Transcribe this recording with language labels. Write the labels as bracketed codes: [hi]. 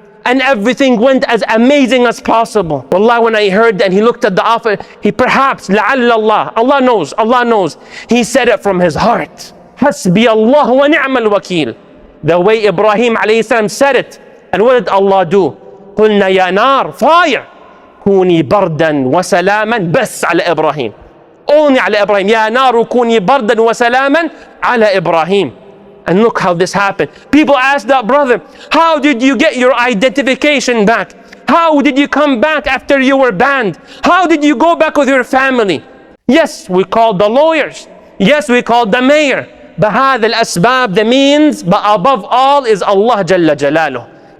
[en] And everything went as amazing as possible. Wallah, when I heard and he looked at the offer, he perhaps, لعل Allah, Allah knows, Allah knows. He said it from his heart. [ar] حسبي الله ونعم الوكيل. [en] The way Ibrahim alayhi salam said it. And what did Allah do? [ar] قلنا يا نار, fire, كوني بردا وسلاما بس على إبراهيم. Only على إبراهيم. يا نار كوني بردا وسلاما على إبراهيم. [en] And look how this happened. People ask that brother, how did you get your identification back? How did you come back after you were banned? How did you go back with your family? Yes, we called the lawyers. Yes, we called the mayor. بهذا الأسباب, the means, but above all is Allah Jalla Jalaluh.